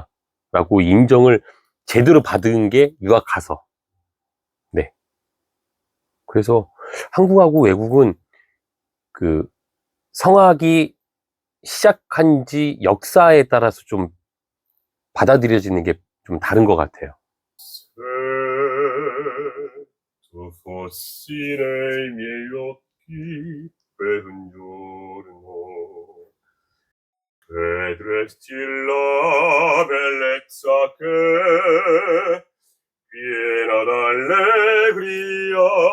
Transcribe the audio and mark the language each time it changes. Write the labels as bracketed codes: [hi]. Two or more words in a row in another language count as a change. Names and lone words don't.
[ko] 라고 인정을 제대로 받은 게 유학 가서. 네. 그래서 한국하고 외국은 그 성악이 시작한 지 역사에 따라서 좀 받아들여지는 게 좀 다른 것 같아요. [it] Tu fossi nei miei occhi per un giorno, vedresti la bellezza che, piena d'allegria,